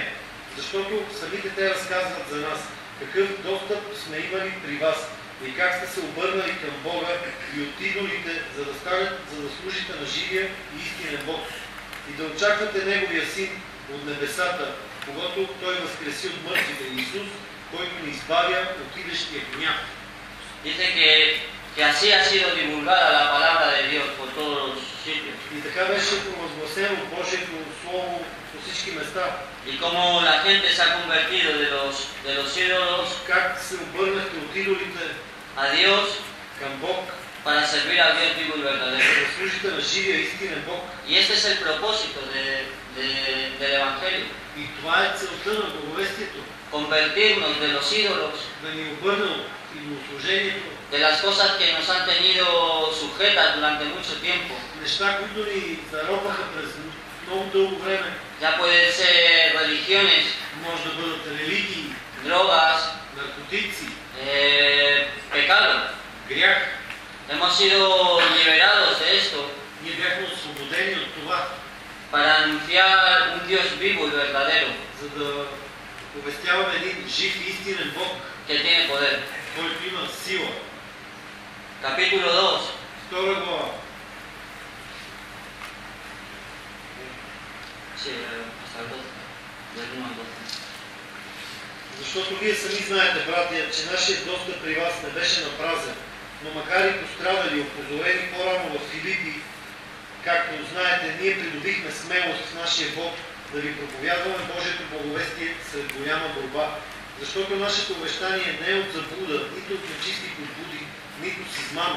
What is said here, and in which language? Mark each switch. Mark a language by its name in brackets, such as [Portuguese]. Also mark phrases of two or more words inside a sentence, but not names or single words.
[Bulgarian] Защото самите те разказват за нас какъв достъп сме имали при вас и как сте се обърнали към Бога и от идолите, за да служите на живия и истинен Бог и да очаквате Неговия Син от небесата, когато Той възкреси от мъртвите, Исус, който ни избавя от идещия гняв. [Spanish] Dice que así ha sido divulgada la palabra de Dios por todos los sitios. [Bulgarian] И така беше провъзгласено Божието Слово по всички места. [Spanish] Y como la gente se ha convertido de los ídolos [Bulgarian] Как се обърнахте от идолите [Spanish] a Dios [Bulgarian] към Бог, [Spanish] para servir al Dios vivo y verdadero. [Bulgarian] да служите на живия истинен Бог. [Spanish] Y este es el propósito del Evangelio. [Bulgarian] И това е целта на благовестието. [Spanish] Convertirnos de los ídolos, [Bulgarian] Да ни обърне от идолослужението, [Spanish] de las cosas que nos han tenido sujetas durante mucho tiempo. [Bulgarian] неща, които ни заробваха през много дълго време. [Spanish] Ya pueden ser religiones, [Bulgarian] Може да бъдат религии, [Spanish] drogas, [Bulgarian] наркотици, [Spanish] pecado. [Bulgarian] грях. [Spanish] Hemos sido liberados de esto [Bulgarian] Ние бяхме освободени от това, [Spanish] para anunciar un Dios vivo y verdadero [Bulgarian] за да повестяваме един жив и истинен Бог, [Spanish] que tiene poder. [Bulgarian] който има сила. [Spanish] Capítulo 2. [Bulgarian] Втора глава. [Spanish] Sí, hasta el 12. Del 1 al 12. [Bulgarian] Защото вие сами знаете, братя, че нашият достъп при вас не беше напразен, но макар и пострадали, опозорени по-рано в Филипи, както знаете, ние придобихме смелост в нашия Бог да ви проповядваме Божието благовестие сред голяма борба, защото нашето обещание не е от заблуда, нито от нечисти подбуди, нито с измама.